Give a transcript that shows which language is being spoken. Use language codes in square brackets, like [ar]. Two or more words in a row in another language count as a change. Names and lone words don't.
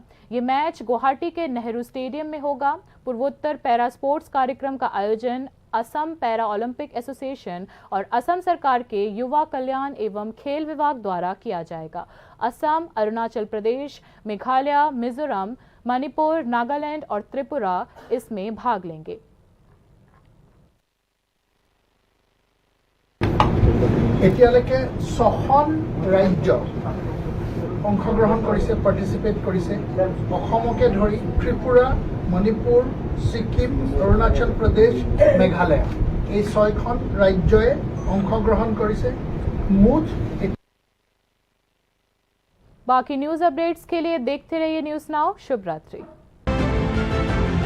[hi] ये मैच गुवाहाटी के नेहरू स्टेडियम में होगा। पूर्वोत्तर पैरा स्पोर्ट्स कार्यक्रम का आयोजन असम पैरा ओलंपिक एसोसिएशन और असम सरकार के युवा कल्याण एवं खेल विभाग द्वारा किया जाएगा। असम, अरुणाचल प्रदेश, मेघालय, मिजोरम, मणिपुर, नागालैंड और त्रिपुरा इसमें भाग लेंगे। [as] এতিয়ালৈকে 6খন ৰাজ্য অংশগ্ৰহণ কৰিছে, পাৰ্টিচিপেট কৰিছে। অসমকে ধৰি ত্ৰিপুৰা, মণিপুৰ, ছিকিম, অৰুণাচল প্ৰদেশ, মেঘালয় এই 6খন ৰাজ্যই অংশগ্ৰহণ কৰিছে। মুঠ [hi] बाकी [en] news updates [hi] के लिए देखते रहिए न्यूज़ नाउ। शुभ रात्रि।